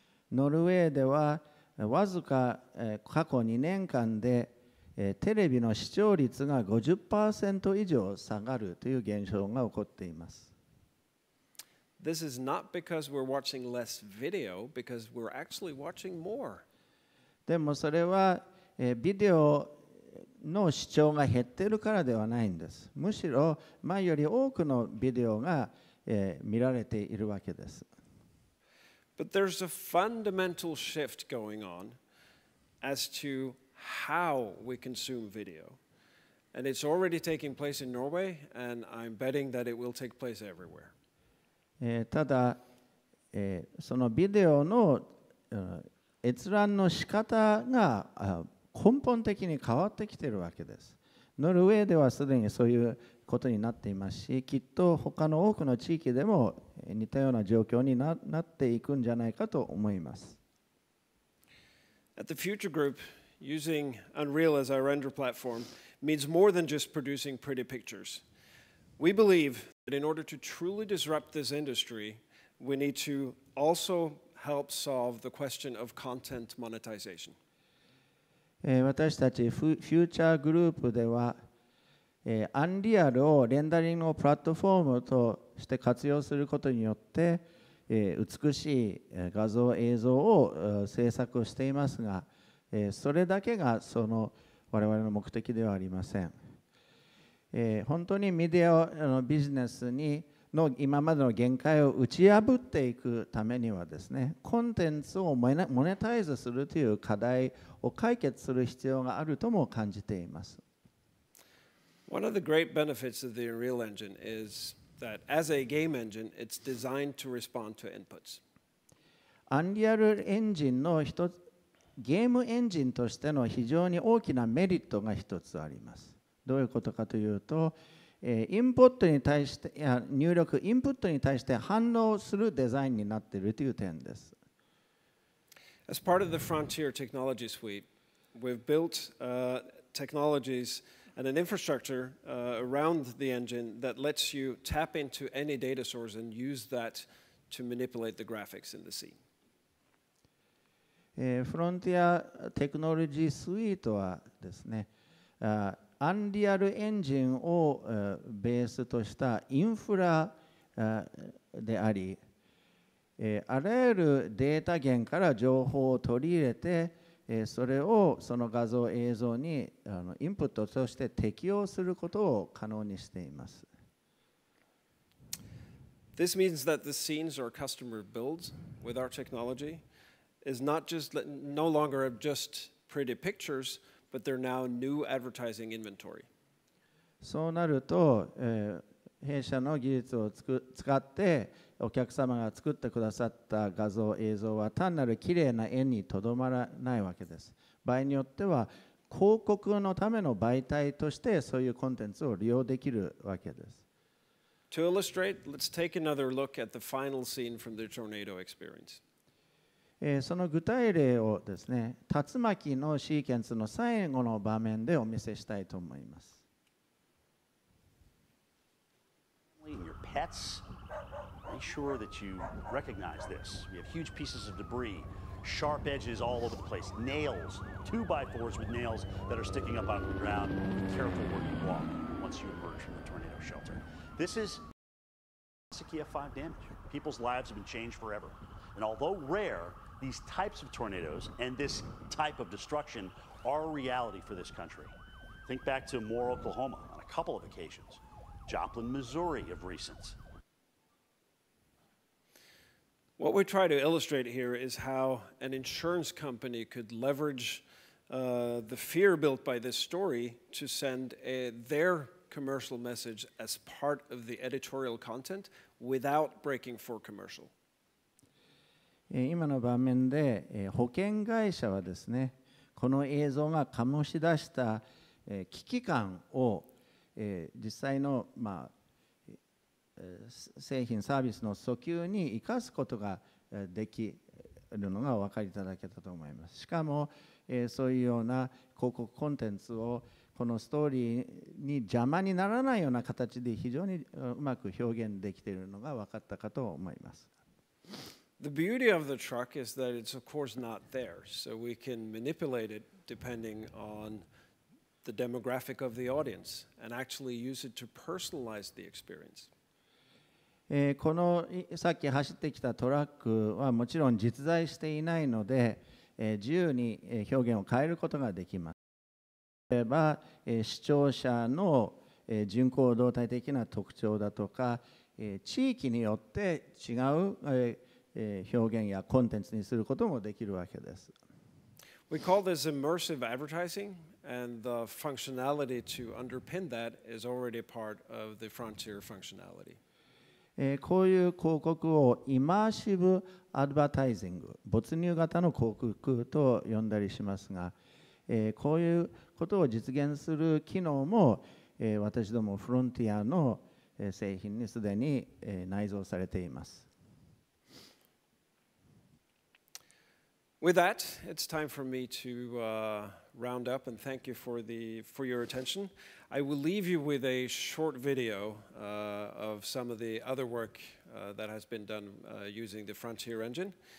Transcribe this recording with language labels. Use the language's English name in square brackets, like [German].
[Japanese] ノルウェーではわずか過去2年間でテレビの視聴率が 50% 以上下がるという現象が起こっています。 [English] This is not because we're watching less video, because we're actually watching more. [Japanese] でもそれはビデオの視聴が減っているからではないんです。むしろ前より多くのビデオが見られているわけです。 [English] But there's a fundamental shift going on as to how we consume video. And it's already taking place in Norway, and I'm betting that it will take place everywhere. [Japanese] ただ、そのビデオの閲覧の仕方が根本的に変わってきているわけです。ノルウェーではすでにそういうことになっていますし、きっと他の多くの地域でも似たような状況になっていくんじゃないかと思います。 [English] At the Future Group, using Unreal as our render platform means more than just producing pretty pictures. We believe that in order to truly disrupt this industry, we need to also help solve the question of content monetization. [Japanese] 私たちフューチャーグループでは、アンリアルをレンダリングのプラットフォームとして活用することによって、美しい画像映像を制作していますが、それだけが我々の目的ではありません。本当にメディアのビジネスの今までの限界を打ち破っていくためにはですね、コンテンツをモネタイズするという課題を解決する必要があるとも感じています。 [English] One of the great benefits of the Unreal Engine is that as a game engine, it's designed to respond to inputs. [Japanese] アンリアルエンジンのゲームエンジンとしての非常に大きなメリットが一つあります。どういうことかというと、インプットに対して入力インプットに対して反応するデザインになっているという点です。 [English] As part of the Frontier Technology Suite, we've built technologies and an infrastructure around the engine that lets you tap into any data source and use that to manipulate the graphics in the scene. [Japanese] フロンティアテクノロジースイートはですね、アンリアルエンジンをベースとしたインフラであり、あらゆるデータ源から情報を取り入れて、それをその画像映像にインプットとして適用することを可能にしています。 [English] This means that the scenes our customer builds with our technology is no longer just pretty pictures, but they're now new advertising inventory. [Japanese] そうなると、弊社の技術を使ってお客様が作ってくださった画像映像は単なるきれいな絵にとどまらないわけです。場合によっては広告のための媒体としてそういうコンテンツを利用できるわけです。 [English] To illustrate, let's take another look at the final scene from the tornado experience. [Japanese] その具体例をですね、竜巻のシーケンスの最後の場面でお見せしたいと思います。 [English] Your pets, make sure that you recognize this. We have huge pieces of debris, sharp edges all over the place, nails, 2x4s with nails that are sticking up out of the ground. Be careful where you walk once you emerge from the tornado shelter. This is Sakia 5 damage. People's lives have been changed forever. And although rare, these types of tornadoes and this type of destruction are a reality for this country. Think back to Moore, Oklahoma on a couple of occasions. Joplin, Missouri of recent. What we try to illustrate here is how an insurance company could leverage the fear built by this story to send their commercial message as part of the editorial content without breaking for commercial. [Japanese] 今の場面で保険会社はですね、この映像が醸し出した危機感を実際の製品サービスの訴求に生かすことができるのがお分かりいただけたと思います。しかもそういうような広告コンテンツをこのストーリーに邪魔にならないような形で非常にうまく表現できているのが分かったかと思います。 [English] The beauty of the truck is that it's of course not there, so we can manipulate it depending on the demographic of the audience and actually use it to personalize the experience. [Japanese] このさっき走ってきたトラックはもちろん実在していないので、自由に表現を変えることができます。例えば、視聴者の人口動態的な特徴だとか、地域によって違う表現やコンテンツにすることもできるわけです。 [English] We call this immersive advertising, and the functionality to underpin that is already a part of the Frontier functionality. [Japanese] こういう広告をイマーシブアドバタイジング、没入型の広告と呼んだりしますが、こういうことを実現する機能も、私どもフロンティアの製品にすでに内蔵されています。 [English] With that, it's time for me to round up and thank you for your attention. I will leave you with a short video of some of the other work that has been done using the Frontier engine.